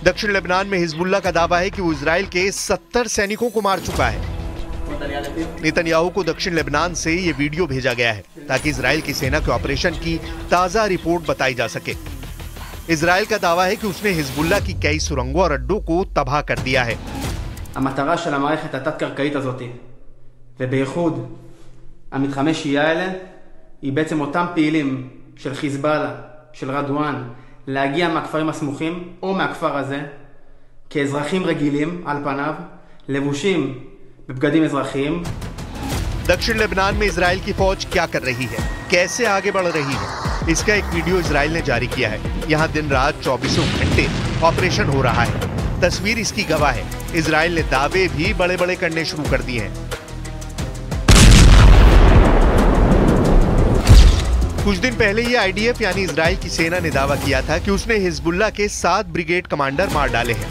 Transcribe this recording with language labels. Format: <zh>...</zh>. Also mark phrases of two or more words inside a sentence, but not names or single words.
<hi>दक्षिण लेबनान में हिजबुल्लाह का दावा है कि वो इजराइल के 70 सैनिकों को मार चुका है। नेतन्याहू को दक्षिण लेबनान से ये वीडियो भेजा गया है ताकि इजराइल की सेना के ऑपरेशन की ताजा रिपोर्ट बताई जा सके। इजराइल का दावा है कि उसने हिजबुल्लाह की कई सुरंगों और अड्डों को तबाह कर दिया है।</hi> <he>המטרה של המערכת התת-קרקעית הזאת, ובייחוד המתחמי שהייה האלה, היא בעצם אותם פעילים של חיזבאללה, של רדואן, להגיע מהכפרים הסמוכים או מהכפר הזה כאזרחים רגילים על פניו, לבושים בבגדים אזרחיים।</he> <hi>दक्षिण लेबनान में इजराइल की फौज क्या कर रही है, कैसे आगे बढ़ रही है, इसका एक वीडियो इजराइल ने जारी किया है। यहाँ दिन रात 24 घंटे ऑपरेशन हो रहा है। तस्वीर इसकी गवाह है। इजराइल ने दावे भी बड़े बड़े करने शुरू कर दिए हैं। कुछ दिन पहले ये आईडीएफ यानी इजराइल की सेना ने दावा किया था कि उसने हिजबुल्लाह के 7</hi> <en>brigade commander</en> <hi>मार डाले हैं।</hi>